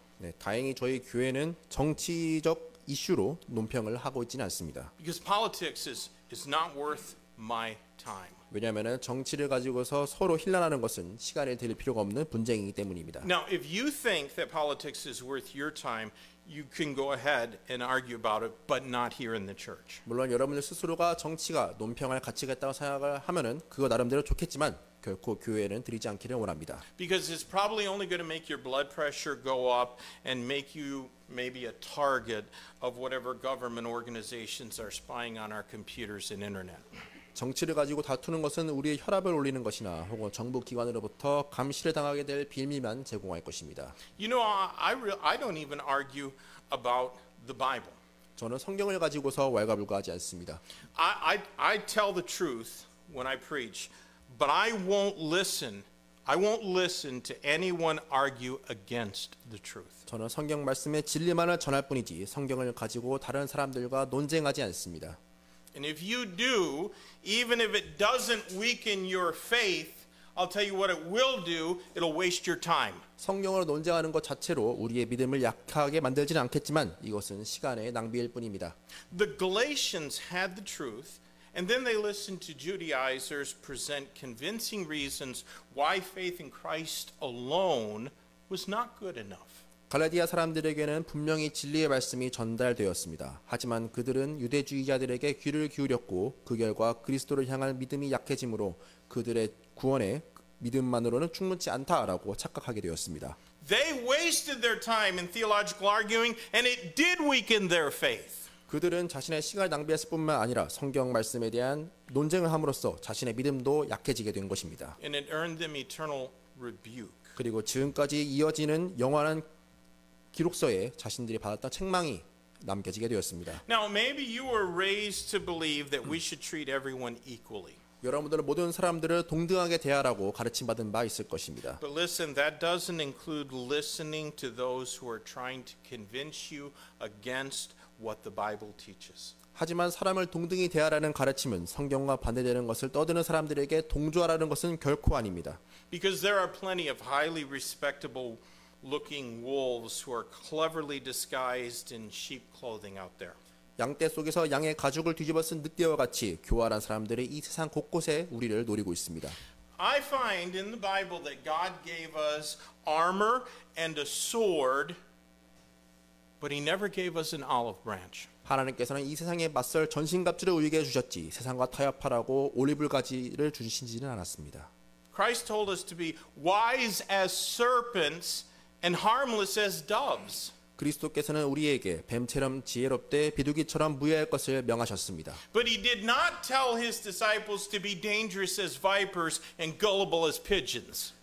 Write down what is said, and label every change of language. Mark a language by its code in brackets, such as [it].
[ko] 네, 다행히 저희 교회는 정치적 이슈로 논평을 하고 있지는 않습니다. [en] Because politics is not worth my time. [ko] 왜냐하면 정치를 가지고서 서로 힐난하는 것은 시간을 들일 필요가 없는 분쟁이기 때문입니다. [en] Now, if you think that politics is worth your time, you can go ahead and argue about it, but not here in the church. [ko] 물론 여러분들 스스로가 정치가 논평할 가치가 있다고 생각을 하면은 그거 나름대로 좋겠지만 결코 교회는 드리지 않기를 원합니다. [en] Because it's probably only going to make your blood pressure go up and make you maybe a target of whatever government organizations are spying on our computers and internet. [ko] 정치를 가지고 다투는 것은 우리의 혈압을 올리는 것이나 혹은 정부 기관으로부터 감시를 당하게 될 빌미만 제공할 것입니다. [en] I don't even argue about the Bible. [ko] 저는 성경을 가지고서 왈가불가하지 않습니다. [en] I tell the truth when I preach, but I won't listen to anyone argue against the truth. [ko] 저는 성경 말씀의 진리만을 전할 뿐이지 성경을 가지고 다른 사람들과 논쟁하지 않습니다. [en] And if you do, even if it doesn't weaken your faith, I'll tell you what it will do, it'll waste your time. [ko] 성경으로 논쟁하는 것 자체로 우리의 믿음을 약하게 만들지는 않겠지만 이것은 시간의 낭비일 뿐입니다. [en] The Galatians had the truth, and then they listened to Judaizers present convincing reasons why faith in Christ alone was not good enough. [ko] 갈라디아 사람들에게는 분명히 진리의 말씀이 전달되었습니다. 하지만 그들은 유대주의자들에게 귀를 기울였고 그 결과 그리스도를 향한 믿음이 약해지므로 그들의 구원의 믿음만으로는 충분치 않다라고 착각하게 되었습니다. [en] They wasted their time in theological arguing, and it did weaken their faith. [ko] 그들은 자신의 시간을 낭비했을 뿐만 아니라 성경 말씀에 대한 논쟁을 함으로써 자신의 믿음도 약해지게 된 것입니다. [en] And it earned them eternal rebuke. [ko] 그리고 지금까지 이어지는 영원한 기록서에 자신들이 받았던 책망이 남겨지게 되었습니다. [en] Now, maybe you were raised to believe that we should treat everyone equally. [ko] 여러분들은 모든 사람들을 동등하게 대하라고 가르침받은 바 있을 것입니다. [en] But listen, that doesn't include listening to those who are trying to convince you against what the Bible teaches. [ko] 하지만 사람을 동등히 대하라는 가르침은 성경과 반대되는 것을 떠드는 사람들에게 동조하라는 것은 결코 아닙니다. [en] Because there are plenty of highly respectable looking wolves who are cleverly disguised in sheep clothing out there. [ko] 양떼 속에서 양의 가죽을 뒤집어 쓴 늑대와 같이 교활한 사람들이 이 세상 곳곳에 우리를 노리고 있습니다. [en] I find in the Bible that God gave us armor and a sword, but he never gave us an olive branch. [ko] 하나님께서는 이 세상에 맞설 전신갑주를 우리에게 주셨지 세상과 타협하라고 올리브 가지를 주시지는 않았습니다. [en] Christ told us to be wise as serpents and harmless as doves. [ko] 그리스도께서는 우리에게 뱀처럼 지혜롭되 비둘기처럼 무해할 것을 명하셨습니다. [en] But he did not tell his disciples to be dangerous as vipers and gullible as pigeons.